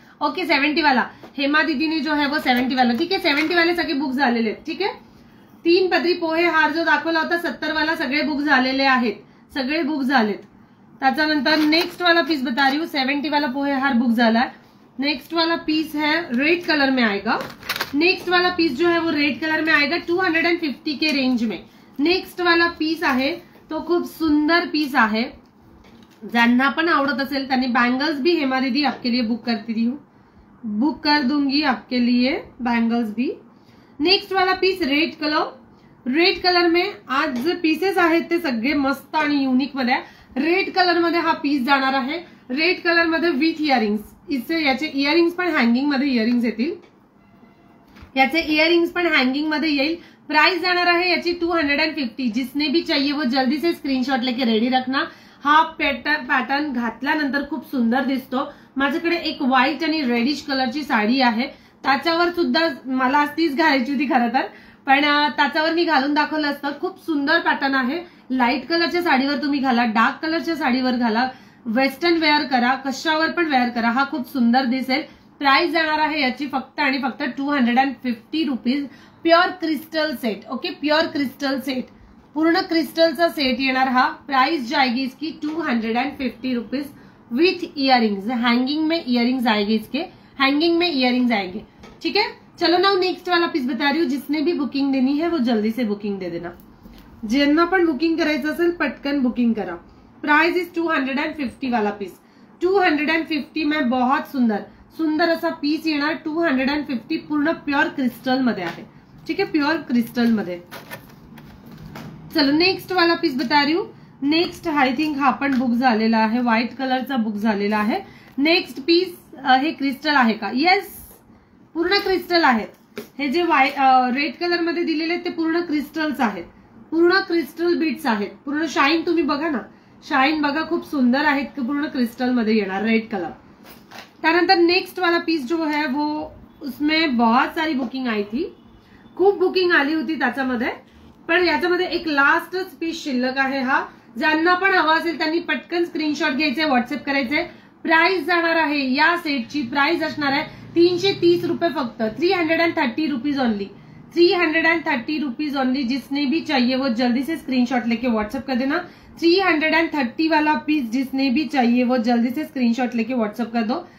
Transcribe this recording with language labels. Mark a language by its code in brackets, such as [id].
[hi] Okay 70 वाला हेमा दीदी ने जो है वो 70 वाला. [mr] ठीक है, 70 वाले सगळे बुक झालेले आहेत. ठीक आहे, 3 पदरी पोहे हार जो दाखवला होता 70 वाला सगळे बुक झालेले आहेत, सगळे बुक झालेत. [hi] त्याच्यानंतर नेक्स्ट वाला पीस बता रही हूँ, 70 वाला पोहे हार बुक झाला है. नेक्स्ट वाला पीस है रेड कलर में आएगा. नेक्स्ट वाला पीस जो है वो रेड कलर में आएगा 250 के रेंज में. [mr] नेक्स्ट वाला पीस आहे तो खूप सुंदर पीस आहे. ज्यांना पण आवडत असेल त्यांनी [hi] बैंगल्स भी हेमा दीदी आपके लिए बुक कर दूंगी आपके लिए बैंगल्स भी. [mr] नेक्स्ट वाला पीस [hi] रेड कलर में [mr] आज जे पीसेस आहेत ते सगळे मस्त आणि युनिक मध्ये. रेड कलर मध्ये हा पीस जाणार आहे. रेड कलर मध्ये विथ इयरिंग्स. इससे याचे इयरिंग्स पण हँगिंग मध्ये इयरिंग्स येतील. याचे इयरिंग्स पण हँगिंग मध्ये येईल. प्राइस जाणार आहे याची 250. [hi] जिसने भी चाहिए वो जल्दी से स्क्रीनशॉट लेके रेडी रखना. [mr] हा पॅटर्न घातल्यानंतर खूप सुंदर दिसतो. माझ्याकडे एक व्हाईट आणि रेडिश कलरची साडी आहे, त्याच्यावर सुद्धा मला तीच घालायची होती खरं तर, पण त्याच्यावर मी घालून दाखवलं असतं. खूप सुंदर पॅटर्न आहे. लाईट कलरच्या साडीवर तुम्ही घाला, डार्क कलरच्या साडीवर घाला, वेस्टर्न वेअर करा, कशावर पण वेअर करा, हा खूप सुंदर दिसेल. प्राइस जाणार आहे याची फक्त आणि फक्त 250 rupees. Pure crystal set. Okay, pure crystal set, पूर्ण क्रिस्टलचा सेट येणार हा. [hi] प्राइस जाएगी इसकी 250 रुपीज विथ इयरिंग्स. हैंगिंग में इयरिंग्स आएगी, इसके हैंगिंग में इयरिंग्स आएंगे. ठीक है, चलो नाउ नेक्स्ट वाला पीस बता रही हूँ. जिसने भी बुकिंग देनी है वो जल्दी से बुकिंग दे देना. [mr] ज्यांना पण बुकिंग करायचं असेल पटकन बुकिंग करा. [en] Price is 250 वाला piece. [hi] 250 में बहुत सुंदर [mr] असा पीस येणार. 250 पूर्ण प्युअर क्रिस्टल मध्ये आहे. ठीक है, प्युअर क्रिस्टल मध्ये. [hi] चलो नेक्स्ट वाला पीस बता रही हूँ. [mr] नेक्स्ट आय थिंक हा पण बुक झालेला आहे, व्हाईट कलरचा बुक झालेला आहे. नेक्स्ट पीस हे क्रिस्टल आहे का? येस, पूर्ण क्रिस्टल आहेत. हे जे रेड कलर मध्ये दिलेले ते पूर्ण क्रिस्टल्स आहेत, पूर्ण क्रिस्टल बीट्स आहेत. पूर्ण शाईन तुम्ही बघा ना, शाईन बघा, खूप सुंदर आहेत, पूर्ण क्रिस्टल मध्ये येणार रेड कलर. [hi] त्यानंतर नेक्स्ट वाला पीस जो है वो उसमें बहुत सारी बुकिंग आई थी. [mr] खूप बुकिंग आली होती त्याच्यामध्ये, पण याच्यामध्ये एक लास्टच पीस शिल्लक आहे हा. ज्यांना पण हवा असेल त्यांनी पटकन स्क्रीनशॉट घ्यायचे, व्हॉट्सअप करायचे. प्राइस जाणार आहे या सेटची, प्राइस असणार आहे 330 रुपये फक्त, [en] 330 rupees only, 330 rupees only. [hi] जिसने भी चाहिए वो जल्दी से स्क्रीनशॉट लेके व्हाट्सएप कर देना. 330 वाला पीस जिसने भी चाहिए वो जल्दी से स्क्रीनशॉट लेके व्हाट्सएप कर दो.